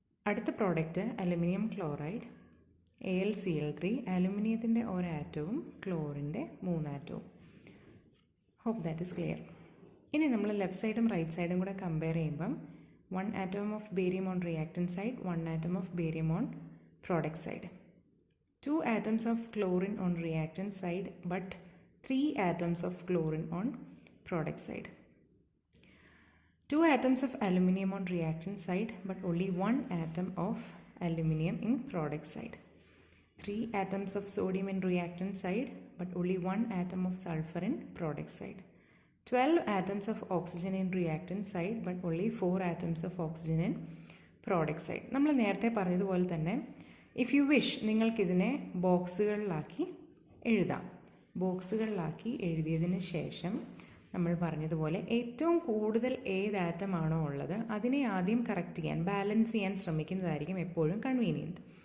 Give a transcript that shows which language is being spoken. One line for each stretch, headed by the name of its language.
Malayalam: അടുത്ത product aluminium chloride AlCl3, അലുമിനിയത്തിൻ്റെ 1 ആറ്റവും ക്ലോറിൻ്റെ 3 ആറ്റവും.
English: Hope that is clear.
Malayalam: ഇനി നമ്മൾ ലെഫ്റ്റ് സൈഡും റൈറ്റ് സൈഡും കൂടെ കമ്പയർ ചെയ്യുമ്പം
English: 1 atom of barium on reactant side, 1 atom of barium on product side. 2 atoms of chlorine on reactant side but 3 atoms of chlorine on product side. 2 atoms of aluminium on reactant side but only 1 atom of aluminium in product side. 3 atoms of sodium in reactant side but only 1 atom of sulfur in product side. 12 atoms of oxygen in reactant side, but only 4 atoms of oxygen in product side.
Malayalam: നമ്മൾ നേരത്തെ പറഞ്ഞതുപോലെ തന്നെ
English: if you wish
Malayalam: നിങ്ങൾക്കിതിനെ ബോക്സുകളിലാക്കി എഴുതാം. ബോക്സുകളിലാക്കി എഴുതിയതിന് ശേഷം നമ്മൾ പറഞ്ഞതുപോലെ ഏറ്റവും കൂടുതൽ ഏത് ആറ്റമാണോ ഉള്ളത് അതിനെ ആദ്യം കറക്റ്റ് ചെയ്യാൻ, ബാലൻസ് ചെയ്യാൻ ശ്രമിക്കുന്നതായിരിക്കും എപ്പോഴും കൺവീനിയൻറ്റ്.